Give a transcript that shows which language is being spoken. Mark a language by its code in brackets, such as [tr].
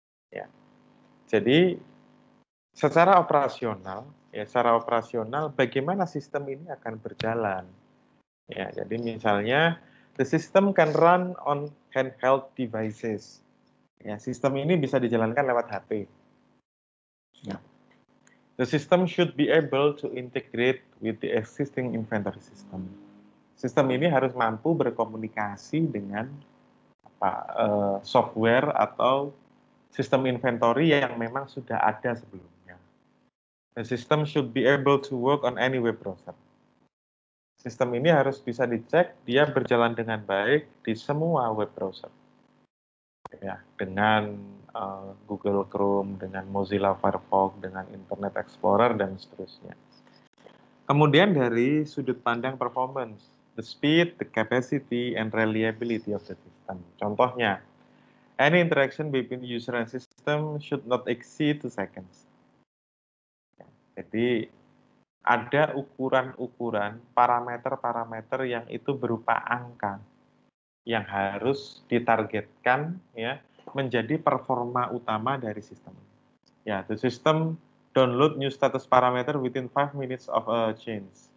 [id] Ya, jadi secara operasional bagaimana sistem ini akan berjalan. [en] Ya, jadi misalnya the system can run on handheld devices. [id] Ya, sistem ini bisa dijalankan lewat HP. Ya. [en] The system should be able to integrate with the existing inventory system. [id] Sistem ini harus mampu berkomunikasi dengan software atau sistem inventory yang memang sudah ada sebelumnya. [en] The system should be able to work on any web browser. [id] Sistem ini harus bisa dicek dia berjalan dengan baik di semua web browser. Ya, dengan Google Chrome, dengan Mozilla Firefox, dengan Internet Explorer, dan seterusnya. [en] Kemudian dari sudut pandang performance, the speed, the capacity, and reliability of the system. Contohnya, any interaction between user and system should not exceed 2 seconds. [id] Jadi, ada ukuran-ukuran, parameter-parameter yang itu berupa angka yang harus ditargetkan ya menjadi performa utama dari sistem. [en] Ya, the system download new status parameter within 5 minutes of a change.